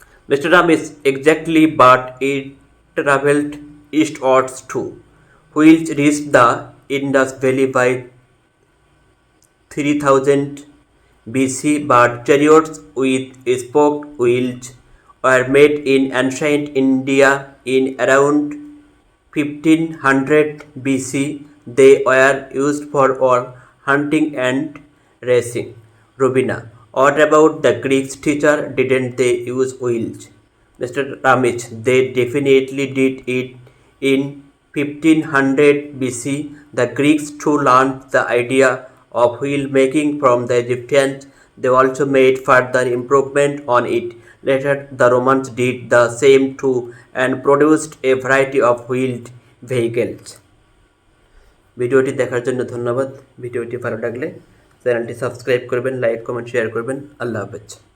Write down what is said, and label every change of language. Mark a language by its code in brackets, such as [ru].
[en] Mister Ramesh, exactly, but it travelled eastwards to wheels reached the Indus valley by 3000 BC, but chariots with spoked wheels were made in ancient India in around 1500 BC. They were used for hunting and racing. Rubina, what about the Greek teacher? Didn't they use wheels? Mr. Ramesh, they definitely did it in 1500 BC. The Greeks too learned the idea of wheel making from the Egyptians. They also made further improvement on it. Later, the Romans did the same too and produced a variety of wheeled vehicles. [bn] ভিডিওটি দেখার জন্য ধন্যবাদ। ভিডিওটি ভালো লাগলে চ্যানেলটি subscribe করবেন, like, comment, share করবেন। আল্লাহ হাফেজ।